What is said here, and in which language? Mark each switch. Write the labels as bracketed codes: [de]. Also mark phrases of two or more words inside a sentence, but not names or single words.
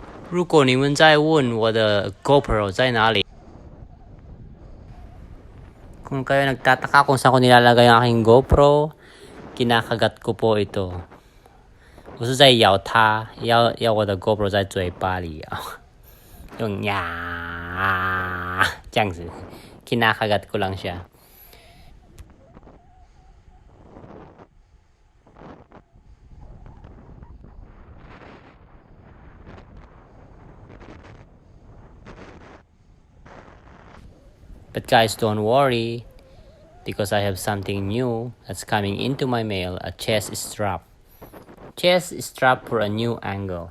[zh] 如果你们在问我的 GoPro 在哪里 [tl] kung kayo nagtataka kung saan ko nilalagay ang aking GoPro, kinakagat ko po ito. [zh] 我是在咬它，要我的 GoPro 在嘴巴里咬，用呀这样子， [tl] kinakagat ko lang siya. [en] But guys, don't worry, because I have something new that's coming into my mail, a chest strap. Chest strap for a new angle.